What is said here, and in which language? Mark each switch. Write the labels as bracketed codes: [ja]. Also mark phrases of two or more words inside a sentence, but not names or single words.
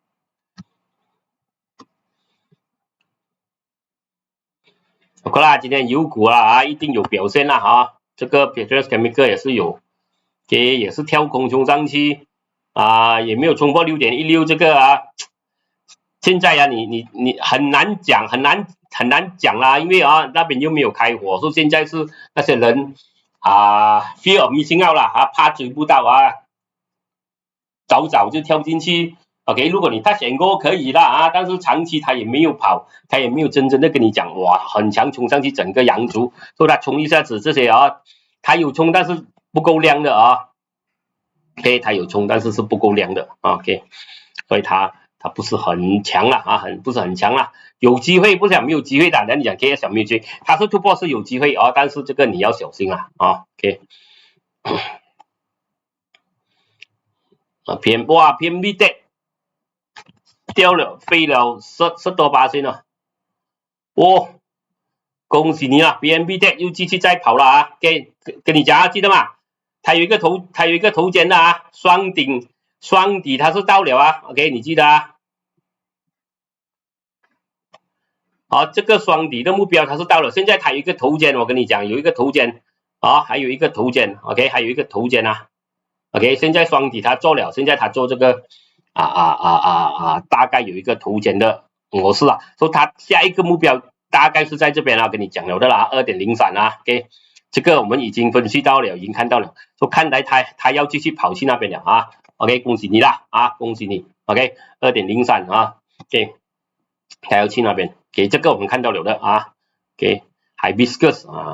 [zh] 好啦，今天油股一定有表現這個 Petronas Chemical 也是有也是跳空衝上去也沒有衝破 6.16 這個現在啊，你很難講，很難講啦，因為啊那邊又沒有開火，所以現在是那些人 [en] fear of missing out [zh] 啦，怕追不到啊，早就跳進去。OK， 如果你 [en] touch and go [zh] 可以啦但是長期他也沒有跑，他也沒有真正的跟你講哇很強衝上去整個洋族，所以他衝一下子這些他有衝但是不夠亮的OK， 他有衝但是是不夠亮的 OK， 所以他不是很強啦不是很強啦，有機會不是講沒有機會的，你講 KS 沒有機會，他是突破是有機會但是這個你要小心啦 OK。PMB Deck 掉了，飛了10多%了，恭喜你啦 ！PMB Deck 又繼續再跑了跟你講記得嗎？它有一個頭肩的雙底它是到了OK， 你記得好，這個雙底的目標它是到了，現在它有一個頭肩，我跟你講有一個頭肩還有一個頭肩 OK， 還有一個頭肩 OK，現在雙底它做了，現在它做這個大概有一個頭肩的模式所以它下一個目標大概是在這邊跟你講了的啦 2.03 OK， 這個我們已經分析到了，已經看到了，所以看來它要繼續跑去那邊了OK， 恭喜你啦恭喜你 OK， 2.03 OK， 它要去那邊OK， 這個我們看到了的OK， Hibiscus